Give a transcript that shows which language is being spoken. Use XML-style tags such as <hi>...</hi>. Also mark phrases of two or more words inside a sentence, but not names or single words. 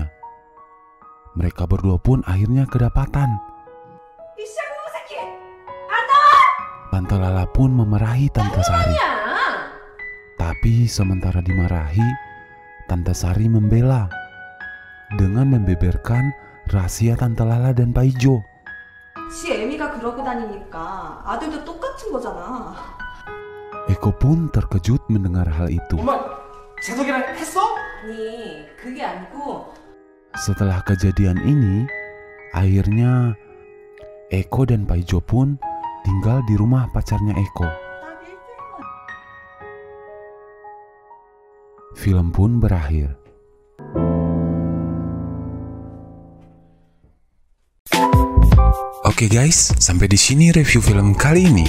<id>Mereka berdua pun akhirnya kedapatan. Tante Lala pun memarahi Tante Sari. Tapi sementara dimarahi, Tante Sari membela dengan membeberkan rahasia Tante Lala dan Pak Ijo.</id> <ko>지 애미가 그러고 다니니까 아들도 똑같은 거잖아.</ko> <id>Eko pun terkejut mendengar hal itu.</id> <ko>엄마, 재석이랑 했어? 아니, 그게 아니고</ko> <id>Setelah kejadian ini, akhirnya Eko dan Pak Ijo pun tinggal di rumah pacarnya Eko. Film pun berakhir. Oke guys, sampai di sini review film kali ini.</id>